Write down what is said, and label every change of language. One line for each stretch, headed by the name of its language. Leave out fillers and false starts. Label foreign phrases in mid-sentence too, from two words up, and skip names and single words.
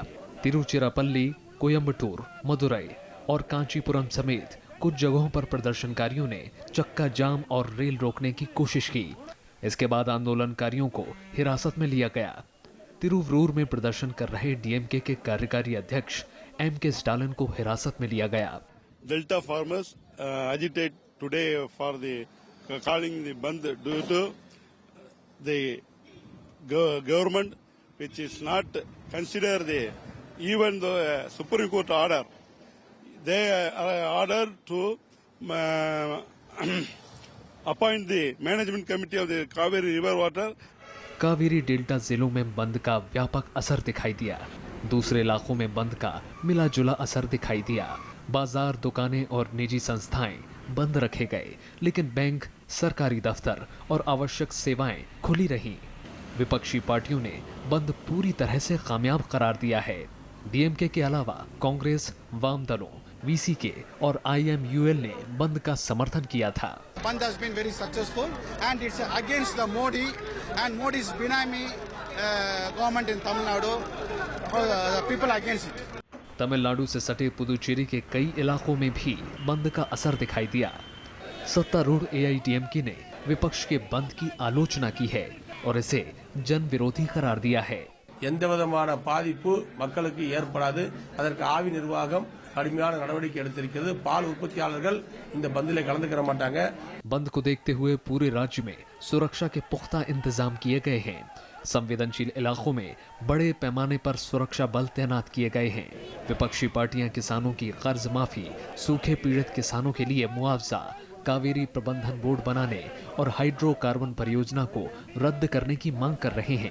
Hindi: तिरुचिरापल्ली, कोयम्बटूर, मदुरई और कांचीपुरम समेत कुछ जगहों पर प्रदर्शनकारियों ने चक्का जाम और रेल रोकने की कोशिश की। इसके बाद आंदोलनकारियों को हिरासत में लिया गया। तिरुवरूर में प्रदर्शन कर रहे डीएमके के कार्यकारी अध्यक्ष एम.के. स्टालिन को हिरासत में लिया गया।
English: Delta farmers agitate today for the calling the Bandh due to the government, which is not consider the even the Supreme Court order. They are ordered to appoint the management committee of the Kaveri River Water.
Hindi: कावेरी डेल्टा जिलों में बंद का व्यापक असर दिखाई दिया। दूसरे इलाकों में बंद का मिला जुला असर दिखाई दिया। बाजार, दुकानें और निजी संस्थाएं बंद रखे गए, लेकिन बैंक, सरकारी दफ्तर और आवश्यक सेवाएं खुली रहीं। विपक्षी पार्टियों ने बंद पूरी तरह से कामयाब करार दिया है। डीएमके के अलावा कांग्रेस, वाम दलों, वीसीके और आईएमयूएल ने बंद का समर्थन किया था।
English: Bandh has been very successful and it's against the Modi and Modi's Binami government in Tamil Nadu. The people against it.
Hindi: तमिलनाडु से सटे पुदुचेरी के कई इलाकों में भी बंद का असर दिखाई दिया। सत्तारूढ़ एआईडीएमके ने विपक्ष के बंद की आलोचना की है और इसे जन विरोधी करार दिया है।
Tamil: எந்தவிதமான பாதிப்பு மக்களுக்கு ஏற்படாது, அதற்கு ஆவி நிர்வாகம் கடுமையான நடவடிக்கை எடுத்திருக்கிறது। பால் உற்பத்தியாளர்கள் இந்த பந்திலே கலந்துக்கிற மாட்டாங்க।
Hindi: बंद को देखते हुए पूरे राज्य में सुरक्षा के पुख्ता इंतजाम किए गए हैं। संवेदनशील इलाकों में बड़े पैमाने पर सुरक्षा बल तैनात किए गए हैं। विपक्षी पार्टियां किसानों की कर्ज माफी, सूखे पीड़ित किसानों के लिए मुआवजा, कावेरी प्रबंधन बोर्ड बनाने और हाइड्रोकार्बन परियोजना को रद्द करने की मांग कर रहे हैं।